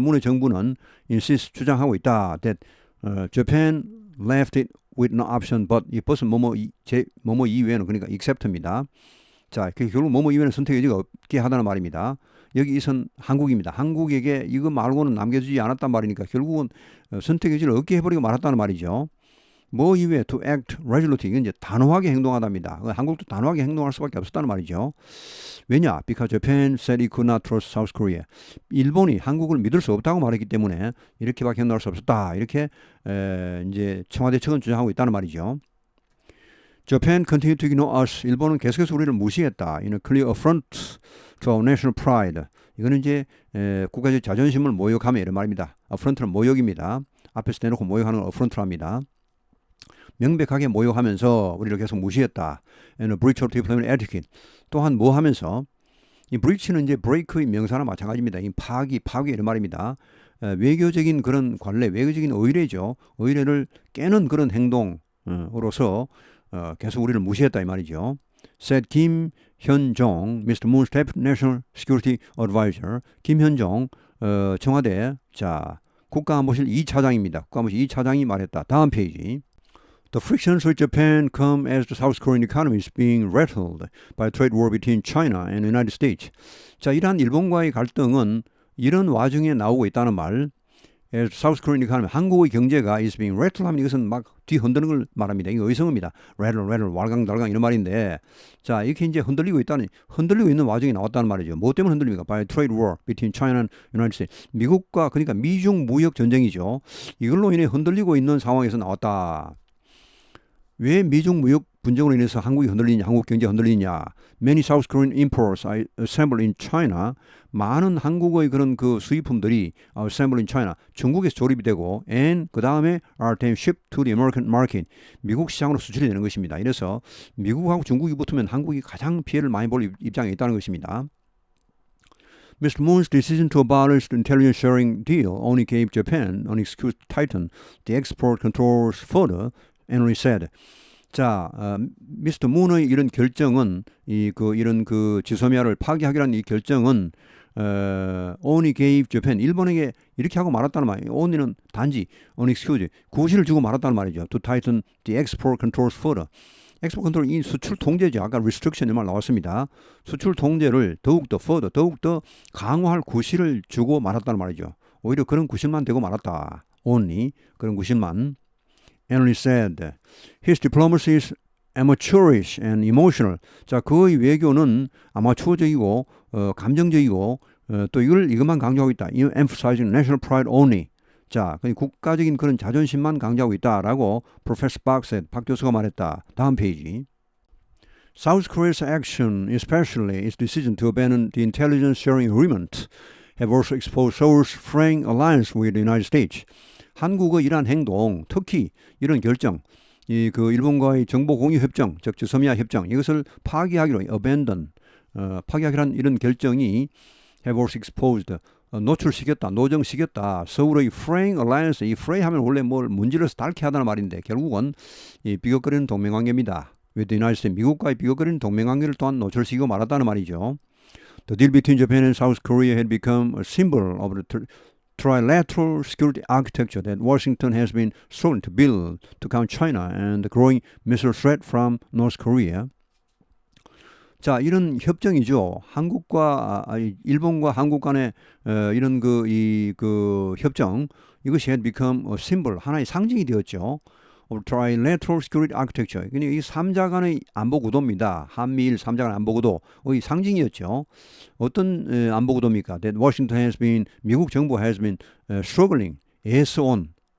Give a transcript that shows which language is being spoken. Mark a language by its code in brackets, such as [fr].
[ko] Moon의 정부는 insist 주장하고 있다. [en] That Japan left it with no option but [ko] 이 벗은 뭐뭐 이외에는 그러니까 [en] except입니다. [ko] 자, 결국 뭐뭐 이외에는 선택 여지가 없게 하다는 말입니다. 여기 이선 한국입니다. 한국에게 이거 말고는 남겨주지 않았단 말이니까 결국은 선택 여지를 없게 해버리고 말았다는 말이죠. 뭐 이외에 [en] to act resolutely [ko] 이건 이제 단호하게 행동하답니다. 한국도 단호하게 행동할 수밖에 없었다는 말이죠. 왜냐? [en] Because Japan said it could not trust South Korea. [ko] 일본이 한국을 믿을 수 없다고 말했기 때문에 이렇게밖에 행동할 수 없었다. 이렇게 이제 청와대 측은 주장하고 있다는 말이죠. [en] Japan continued to ignore us. [ko] 일본은 계속해서 우리를 무시했다. [en] In a clear affront to our national pride. [ko] 이거는 이제 국가적 자존심을 모욕하며 이런 말입니다. affront는 모욕입니다. 앞에서 대놓고 모욕하는 걸 affront랍니다. 명백하게 모욕하면서 우리를 계속 무시했다. [en] And a breach of diplomatic etiquette. [ko] 또한 뭐 하면서 이 breach는 이제 break의 명사나 마찬가지입니다. 이 파기 이런 말입니다. 외교적인 그런 관례, 외교적인 의례죠. 의례를 깨는 그런 행동으로서 계속 우리를 무시했다 이 말이죠. [en] Said 김현종, Mr. Moon's Deputy National Security Advisor. [ko] 김현종 청와대 국가안보실 2차장입니다. 국가안보실 2차장이 말했다. 다음 페이지. [en] The frictions with Japan come as the South Korean economy is being rattled by a trade war between China and the United States. [ko] 자, 이러한 일본과의 갈등은 이런 와중에 나오고 있다는 말. [en] As South Korean economy, [ko] 한국의 경제가 [en] is being rattled [ko] 하면 이것은 막 뒤흔드는 걸 말합니다. 이거 의성어입니다. rattle, 왈강달강 이런 말인데, 자, 이렇게 이제 흔들리고 있는 와중에 나왔다는 말이죠. 뭐 때문에 흔들립니까? [en] By a trade war between China and United States. [ko] 미국과 그러니까 미중 무역 전쟁이죠. 이걸로 인해 흔들리고 있는 상황에서 나왔다. 왜 미중 무역 분쟁으로 인해서 한국이 흔들리냐, 한국 경제가 흔들리냐? [en] Many South Korean imports are assembled in China. [ko] 많은 한국의 그런 그 수입품들이 [en] assembled in China. [ko] 중국에서 조립이 되고, and 그 다음에 [en] are then shipped to the American market. [ko] 미국 시장으로 수출이 되는 것입니다. 이래서 미국하고 중국이 붙으면 한국이 가장 피해를 많이 볼 입장에 있다는 것입니다. [en] Mr. Moon's decision to abolish the intelligence sharing deal only gave Japan an excuse to tighten the export controls further. Henry said. [ko] 자, 미스터 문의 이런 결정은 이런 그 지소미아를 파기하기라는 이 결정은 [en] only gave Japan [ko] 일본에게 이렇게 하고 말았다는 말이에요. only는 단지 [en] an excuse [ko] 구실을 주고 말았다는 말이죠. [en] To tighten the export controls further. [ko] 엑스포트 컨트롤 이 수출 통제죠. 아까 restriction 이 말 나왔습니다. 수출 통제를 더욱더 강화할 구실을 주고 말았다는 말이죠. 오히려 그런 구실만 되고 말았다. only 그런 구실만. [en] Henry said, his diplomacy is amateurish and emotional. [ko] 자, 그의 외교는 아마추어적이고 감정적이고 또 이것만 강조하고 있다. [en] Emphasizing national pride only. [ko] 자, 국가적인 그런 자존심만 강조하고 있다라고 [en] Professor Park said. [ko] 박 교수가 말했다. 다음 페이지. [en] South Korea's action, especially its decision to abandon the intelligence sharing agreement, have also exposed Seoul's fraying alliance with the United States. [ko] 한국의 이러한 행동, 특히 이런 결정, 일본과의 정보 공유 협정, 즉 지소미아 협정, 이것을 파기하기로 abandon, 파기하기란 이런 결정이 [en] have also exposed, [ko] 노출시켰다, 노정시켰다. 서울의 [en] fraying alliance, [ko] 이 fray 하면 원래 뭘 문질러서 닳게 하다는 말인데 결국은 이 비극거리는 동맹관계입니다. [en] with the United States, [ko] 미국과의 비극거리는 동맹관계를 또한 노출시키고 말았다는 말이죠. [en] The deal between Japan and South Korea had become a symbol of the trilateral security architecture that Washington has been struggling to build to counter China and the growing missile threat from North Korea. [ko] 자, 이런 협정이죠. 일본과 한국 간의 이런 그 협정, 이것이 [en] had become a symbol, [ko] 하나의 상징이 되었죠. [en] of trilateral security architecture. [ko] 이 3자 간의 안보 구도입니다. 한미일 3자 간의 안보 구도의 상징이었죠. 어떤 안보 구도입니까? [en] That Washington has been, [ko] 미국 정부 [en] has been struggling, 애써온.